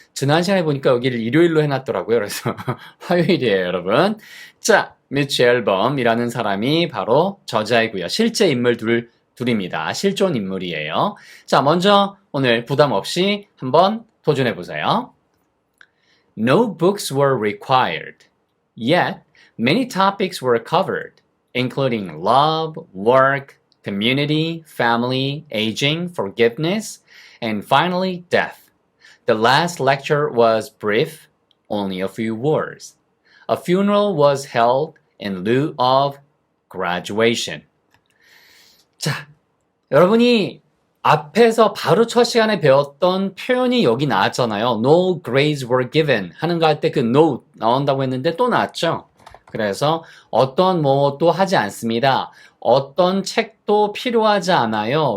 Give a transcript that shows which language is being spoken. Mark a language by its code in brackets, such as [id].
[ko] 지난 시간에 보니까 여기를 일요일로 해놨더라고요. 그래서 화요일이에요, 여러분. 자, 미치 앨범이라는 사람이 바로 저자이고요. 실제 인물 둘입니다. 실존 인물이에요. 자, 먼저 오늘 부담 없이 한번 도전해 보세요. [en] No books were required, yet many topics were covered, including love, work, community, family, aging, forgiveness, and finally, death. The last lecture was brief, only a few words. A funeral was held in lieu of graduation. [ko] 자, 여러분이 앞에서 바로 첫 시간에 배웠던 표현이 여기 나왔잖아요. [en] No grades were given [ko] 하는 거 할 때 그 no 나온다고 했는데 또 나왔죠. 그래서 어떤 뭐도 하지 않습니다. 어떤 책도 필요하지 않아요.